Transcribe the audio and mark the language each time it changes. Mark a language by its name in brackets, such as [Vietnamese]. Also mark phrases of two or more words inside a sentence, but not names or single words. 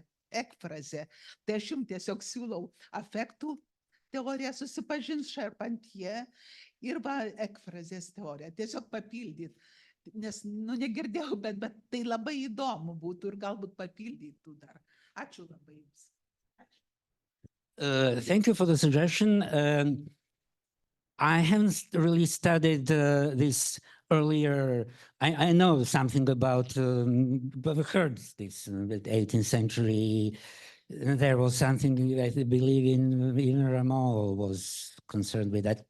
[Lithuanian] Tai aš jums tiesiog siūlau afektų teoriją susipažinti Charpentier ir ekfrazės teoriją. Tiesiog papildyti. nes, nu, negirdėjau, bet tai labai įdomu būtų ir galbūt papildytų dar. Ačiū labai jums. [English] Thank you for the suggestion. I haven't really studied this earlier. I know something about, I've heard this in the 18th century. There was something I believe even Rameau was concerned with that.